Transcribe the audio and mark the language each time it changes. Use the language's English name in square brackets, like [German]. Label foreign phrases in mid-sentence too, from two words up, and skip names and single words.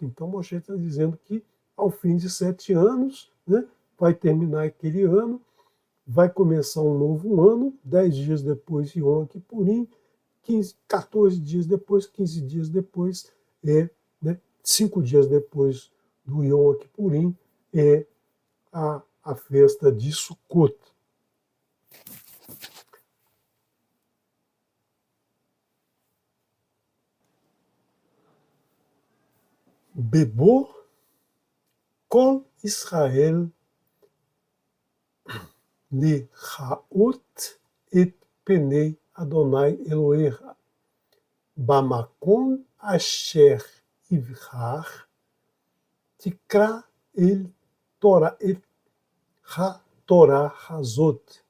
[Portuguese] Então, Moshe está dizendo que ao fim de 7 anos, né, vai terminar aquele ano, vai começar um novo ano, 10 dias depois de Yom Kippurim, 14 dias depois, 15 dias depois, 5 dias depois do Yom Kippurim, é a festa de Sukkot. [Hebrew] בבוא כל ישראל לראות את פני אדני אלהיך במקום אשר יבחר תקרא אל תורה את התורה הזאת